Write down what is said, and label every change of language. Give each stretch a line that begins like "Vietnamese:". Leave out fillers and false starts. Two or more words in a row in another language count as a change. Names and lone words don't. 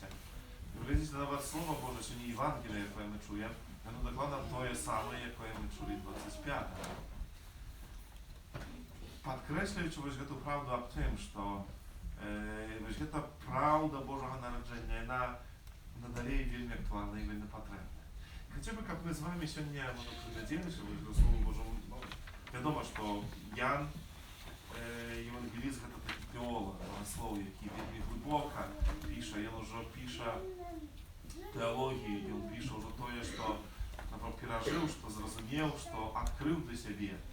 Ukrainian: І глядіть на вас Слово Боже, сьогодні Євангеліє, яке ми чуємо, воно докладно те саме, яке ми чули 25-го. Підкреслюючи ось цю правду об тим, що ось ця правда Божого народження, вона надалей
Belarusian: вельмі актуальна і вельмі патрэбна. Хацеў бы, каб мы з вами сёння прыглядзеліся ў Слову Божаму. Вядома, што Ян евангеліст гэта такі тэолог, богослов, які вельмі глыбока піша, ён ужо піша тэалогію, ён піша ўжо тое, што перажыў, што зразумеў, што адкрыў для сябе.